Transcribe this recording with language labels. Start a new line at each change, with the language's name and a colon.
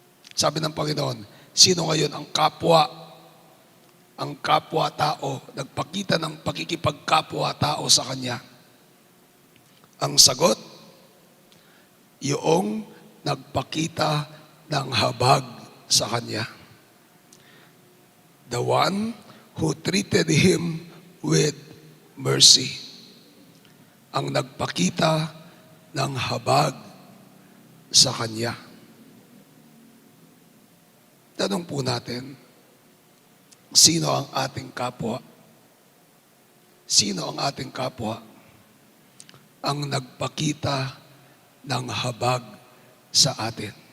Filipino: Sabi ng Panginoon, sino ngayon ang kapwa-tao, nagpakita ng pakikipagkapwa-tao sa kanya? Ang sagot, yung nagpakita ng habag sa kanya.
English: The one who treated him with mercy.
Filipino: Ang nagpakita ng habag sa kanya. Tanong po natin, sino ang ating kapwa? Sino ang ating kapwa? Ang nagpakita ng habag sa atin.